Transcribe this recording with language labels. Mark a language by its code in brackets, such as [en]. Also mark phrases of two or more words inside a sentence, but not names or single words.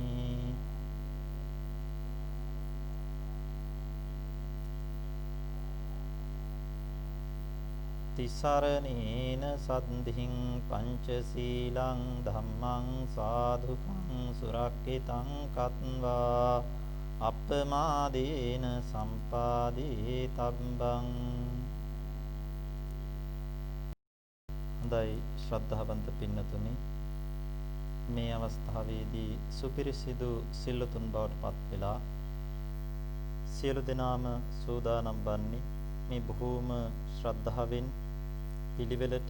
[pi] තිසරණේන සද්ධින් පංචශීලං ධම්මං සාධුකං සුරක්ඛිතං කତ୍වා අප්පමාදේන සම්පාදේ තබ්බං. [si] හොඳයි ශ්‍රද්ධාවන්ත පින්නතුනි, මේ අවස්ථාවේදී සුපිරිසිදු සිල්ලුතුන් බවට පත් වෙලා සියලු දෙනාම සූදානම් වන්නේ මේ බොහෝම ශ්‍රද්ධාවෙන් පිළිවෙලට